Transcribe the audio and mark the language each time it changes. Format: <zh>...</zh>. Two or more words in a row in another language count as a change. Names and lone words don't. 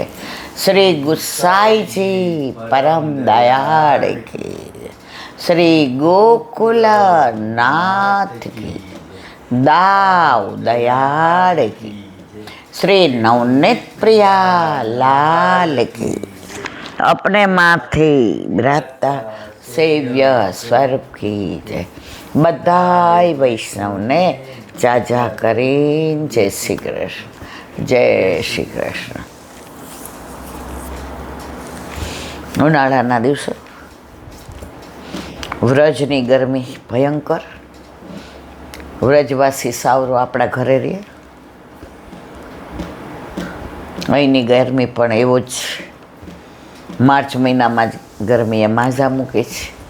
<hi>श्री गुसाईजी परम दयाल की जय. श्री गोकुलनाथ की दाव दयाल की. श्री नवनीत प्रिया लाल की. अपने माथे ब्राता सेव्य स्वरूप की जय.</hi> <gu>બધાઈ વૈષ્ણવ ને જાજા કરીન જય શ્રી કૃષ્ણ.</gu> <hi>जय श्री कृष्ण.</hi> <gu>ઉનાળાના દિવસો, વ્રજની ગરમી ભયંકર. વ્રજવાસી સાવરો આપણા ઘરે રહે. અહીંની ગરમી પણ એવો જ માર્ચ મહિનામાં જ ગરમીએ માઝા મૂકે છે.</gu>